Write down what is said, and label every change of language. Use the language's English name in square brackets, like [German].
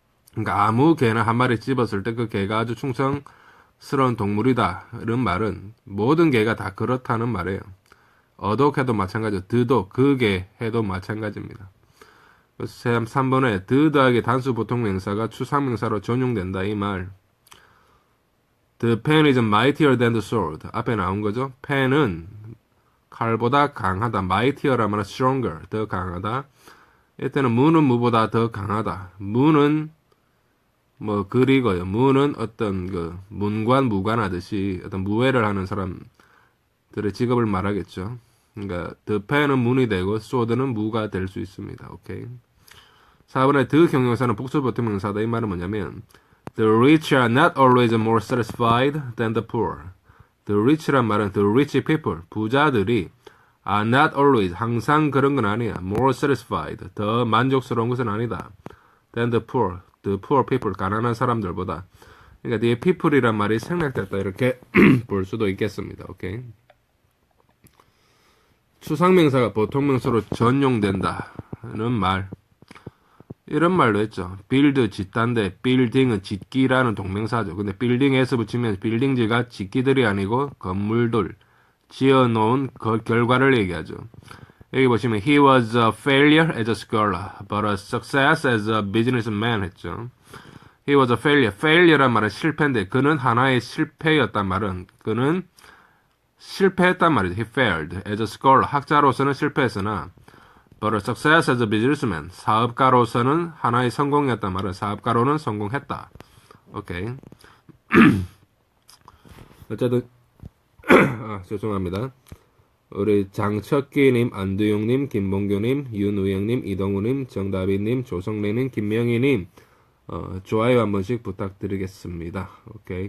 [Korean] 그러니까 아무 개나 한 마리 집었을 때 그 개가 아주 충성스러운 동물이다, 이런 말은 모든 개가 다 그렇다는 말이에요. 어독해도 마찬가지고 드도, 그 개 해도 마찬가지입니다. 그래서 3번에 드 더하기 단수 보통명사가 추상명사로 전용된다, 이 말. [English] The pen is mightier than the sword. [Korean] 앞에 나온 거죠. 펜은 칼보다 강하다. mightier라면 stronger, 더 강하다. 이때는 무는 무보다 더 강하다. 무는 뭐 글이고요. 무는 어떤 그 문관 무관 하듯이 어떤 무예를 하는 사람들의 직업을 말하겠죠. 그러니까 the pen은 문이 되고 sword는 무가 될 수 있습니다. 오케이. 4번에 the 경용사는 복수 보통 명사다. 이 말은 뭐냐면 [English] the rich are not always more satisfied than the poor. The rich란 말은 the rich people, [Korean] 부자들이 [English] are not always, [Korean] 항상 그런 건 아니야. [English] more satisfied, [Korean] 더 만족스러운 것은 아니다. [English] than the poor people, [Korean] 가난한 사람들보다. 그러니까 뒤에 people이란 말이 생략됐다 이렇게 볼 수도 있겠습니다. 오케이. 추상명사가 보통명사로 전용된다는 말. 이런 말도 했죠. build, 짓다인데 building은 짓기라는 동명사죠. 근데 building에서 붙이면 빌딩지가 짓기들이 아니고 건물들, 지어놓은 그 결과를 얘기하죠. 여기 보시면 [English] he was a failure as a scholar, but a success as a businessman 했죠. He was a failure. [Korean] failure란 말은 실패인데 그는 하나의 실패였단 말은 그는 실패했단 말이죠. [English] He failed as a scholar. [Korean] 학자로서는 실패했으나 [English] but a success as a businessman. [Korean] 사업가로서는 하나의 성공이었단 말은 사업가로는 성공했다. 오케이. 어쨌든 죄송합니다. 우리 장척기님, 안두용님, 김봉교님, 윤우영님, 이동우님, 정다빈님, 조성래님, 김명희님 좋아요 한 번씩 부탁드리겠습니다. 오케이.